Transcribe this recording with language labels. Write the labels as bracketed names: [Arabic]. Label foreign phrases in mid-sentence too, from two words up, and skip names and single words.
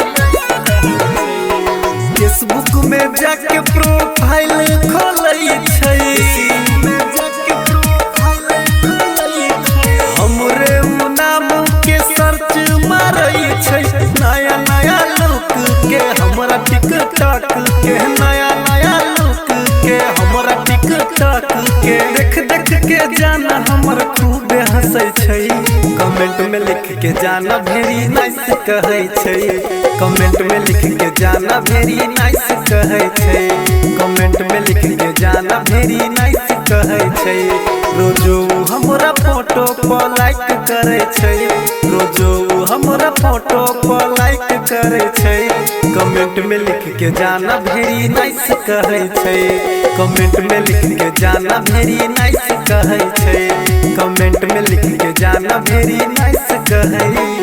[Maithili] फेसबुक में जाके प्रोफाइल खोलै छै हमरे नाम के सर्च मारै छै नया नया लुक के हमरा टिकटॉक के नया नया लुक के हमरा टिकटॉक के देख देख के जाना हमर खूब हंसै छै कमेंट में लिख के जाना [English] very nice [Maithili] कहै छै कमेंट में लिख के जाना [English] very nice [Maithili] कहै छै कमेंट में लिख के जाना [English] very nice [Maithili] कहै छै रोजो हमरा फोटो पर लाइक करे छै रोजो हमरा फोटो पर लाइक करे छै कमेंट में लिख के जाना [English] very nice [Maithili] कहै छै कमेंट में लिख के जाना [English] very nice [Maithili] कहै छै कमेंट में लिख के जाना [English] very nice [Maithili] कहै